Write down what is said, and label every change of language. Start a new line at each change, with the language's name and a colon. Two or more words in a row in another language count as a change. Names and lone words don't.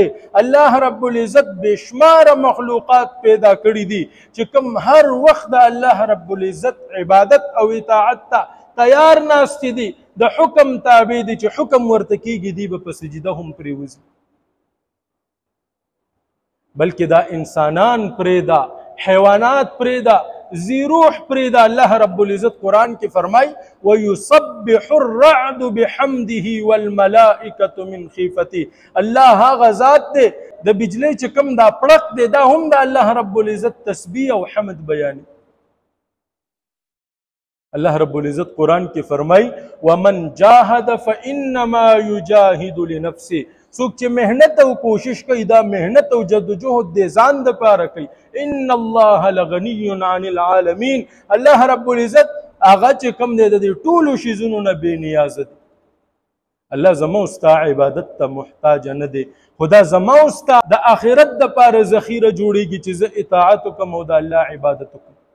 Pashto: الله رب العزت بشماره مخلوقات پیدا کړي دي چې کوم هر وخت د الله رب العزت عبادت او اطاعت ته تیار ناست دي، د حکم تابع دي چې حکم ورته کېږي دي به په سجده هم پرېوځي. بلکې دا انسانان پرېږده، حیوانات پرېږده، ذی روح پرېږده.
Arabic: الله رب العزت قرآن کې فرمایي وَيُصَبِّحُ الرَّعْدُ بِحَمْدِهِ وَالْمَلَائِكَةُ مِنْ خِيفَتِهِ.
Pashto: الله هغه ذات دی د بجلی چې کوم دا پړق دی دا هم د الله رب العزت تسبیح او حمد بیانوي.
Arabic: الله رب العزت قرآن کې فرمایي وَمَنْ جَاهَدَ فَإِنَّمَا يُجَاهِدُ لِنَفْسِهِ.
Pashto: څوک چې محنت او کوشش کوي دا محنت او جدوجهد د ځان دپاره کوي.
Arabic: ان الله لغنی عن العالمین.
Pashto: الله رب العزت هغه چې کوم دی د دې ټولو شیزونو نه بې نیازه دی. الله زما او ستا عبادت ته محتاج نه دی، خو دا زما او ستا د آخرت دپاره ذخیره جوړېږي چې زه اطاعت وکړم او د الله عبادت وکړم.